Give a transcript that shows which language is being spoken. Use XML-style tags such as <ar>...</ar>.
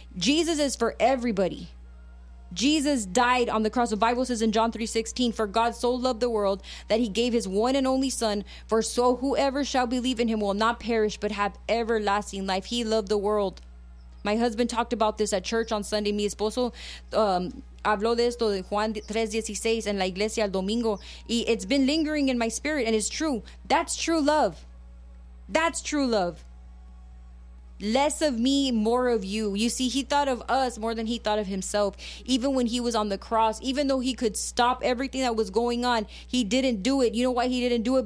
<en>Jesus is for everybody. Jesus died on the cross. The Bible says in John 3:16, for God so loved the world that he gave his one and only son, for so whoever shall believe in him will not perish but have everlasting life. He loved the world. My husband talked about this at church on Sunday.</en> <es>Mi esposo habló de esto de Juan 3:16 en la iglesia el domingo.</es> <en>It's been lingering in my spirit, and it's true. That's true love. That's true love. Less of me, more of you. You see, he thought of us more than he thought of himself. Even when he was on the cross, even though he could stop everything that was going on, he didn't do it. You know why he didn't do it?</en>